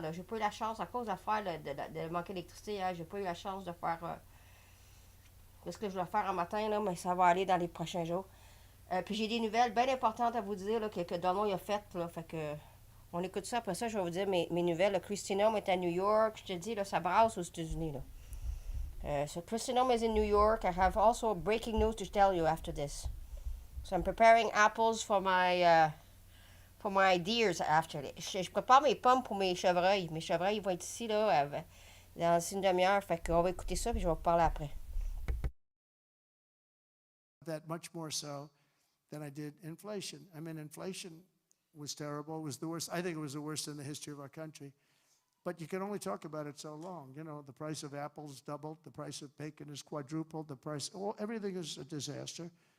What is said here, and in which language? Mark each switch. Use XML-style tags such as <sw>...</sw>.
<fr>Là. J'ai pas eu la chance, à cause d'affaires de manquer d'électricité, hein, j'ai pas eu la chance de faire ce que je dois faire un matin, là, mais ça va aller dans les prochains jours. Puis j'ai des nouvelles bien importantes à vous dire là, que Donald a faites. Là, fait que on écoute ça, après ça, je vais vous dire mes nouvelles. Là. Christina est à New York, je te dis, là, ça brasse aux États-Unis. Là.</fr> <en>So Christina is in New York. I have also breaking news to tell you after this. So I'm preparing apples for my deers after this.</en> <fr>Je prépare mes pommes pour mes chevreuils. Mes chevreuils, ils vont être ici là, dans une demi-heure. Fait qu'on va écouter ça, puis je vais vous parler après.</fr> <en>That much more so than I did inflation. I mean, inflation was terrible. It was the worst. I think it was the worst in the history of our country. But you can only talk about it so long. You know, the price of apples doubled. The price of bacon is quadrupled. The price, everything is a disaster.</en>